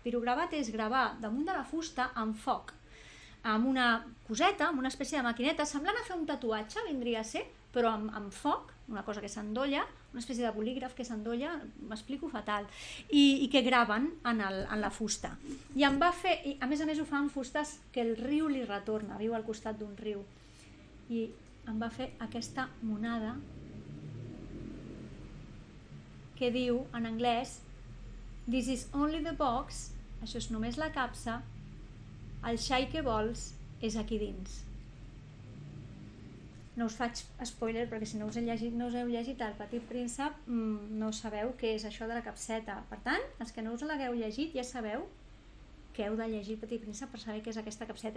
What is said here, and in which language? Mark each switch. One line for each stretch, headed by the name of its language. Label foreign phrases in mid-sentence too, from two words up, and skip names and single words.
Catalan: Pirogravat és gravar damunt de la fusta amb foc, amb una coseta, amb una espècie de maquineta, semblant a fer un tatuatge, vindria a ser, però amb foc, una cosa que s'endolla, una espècie de bolígraf que s'endolla, m'explico fatal, i que graven en la fusta. I em va fer, a més ho fa amb fustes que el riu li retorna, viu al costat d'un riu. I em va fer aquesta monada que diu en anglès
English: "This is only the box",
Catalan: això és només la capsa, el xai que vols és aquí dins. No us faig spoiler perquè si no us heu llegit El Petit Príncep no sabeu què és això de la capseta. Per tant, els que no us l'hagueu llegit ja sabeu que heu de llegir El Petit Príncep per saber què és aquesta capseta.